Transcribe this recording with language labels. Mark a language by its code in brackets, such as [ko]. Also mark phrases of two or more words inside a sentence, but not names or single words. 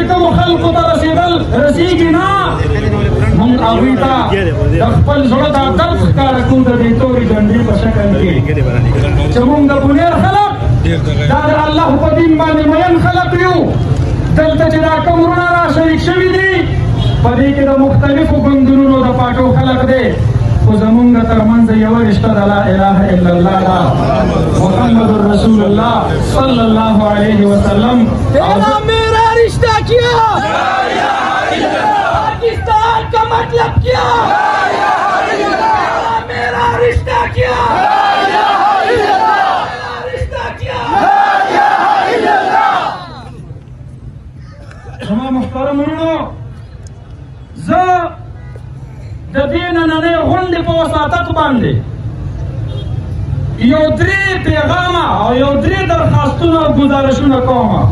[ps] کومو خلکو ته رسېږي نه موږ هغوی ته د خپل زړه دا درد ښکاره کوو د دې تورې جنډې په شکل کې چې موږ د بنیر خلک دا د الله په دین باندې مین خلک یو دلته چې دا کوم وروڼه را شریک شوي دي په دې کې د مختلفو ګوندونو د پاټو خلک دی خو زمونږ ترمنځ یوه رشته د [ar] لا اله الا الله [ps] ده [ar] محمد رسول الله صلی الله علیه وسلم [ur] تیرا میرا رشتہ کیا پاکستان کا مطلب کیا تیرا میرا رشتہ کیا [ps] زما محترم وروڼو زه د دې نننۍ غونډې په وساطت باندې یو درې پیغامه او یو درې درخواستونه او ګزارشونه کوم.